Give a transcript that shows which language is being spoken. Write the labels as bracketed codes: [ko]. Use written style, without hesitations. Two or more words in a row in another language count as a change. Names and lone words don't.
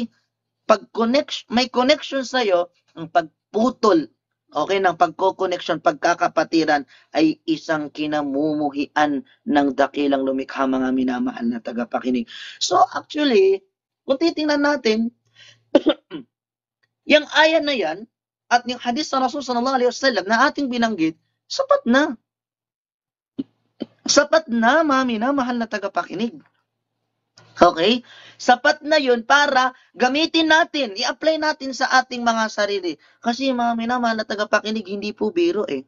[tl] May connection sa'yo, ang pagputol, okay, ng pagkokoneksyon, pagkakapatiran, ay isang kinamumuhian ng dakilang lumikha, mga minamahal na tagapakinig. So actually, kung titingnan natin, yung ayan na yan, at yung hadis sa Rasul [ar] صلى الله عليه وسلم [tl] na ating binanggit, sapat na. Sapat na, mga minamahal na tagapakinig. Okay? Sapat na yun para gamitin natin, i-apply natin sa ating mga sarili. Kasi mga minamahal na tagapakinig, hindi po biro eh.